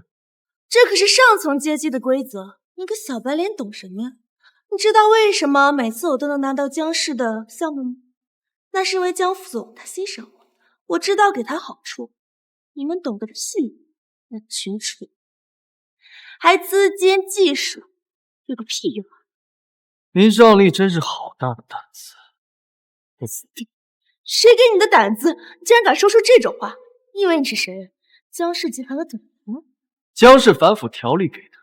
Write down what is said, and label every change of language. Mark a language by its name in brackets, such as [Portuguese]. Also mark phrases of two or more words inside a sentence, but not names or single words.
[Chinese] 这可是上层阶级的规则，你个小白脸懂什么呀？你知道为什么每次我都能拿到江氏的项目吗？那是因为江副总他欣賞我，我知道給他好處。你們懂得的屁，那群蠢，還資金技術，有個屁用啊！林少麗真是好大的膽子，我死定！誰給你的膽子？你竟然敢說出這種話？你以為你是誰？江氏集團的總裁？江氏反腐條例給的。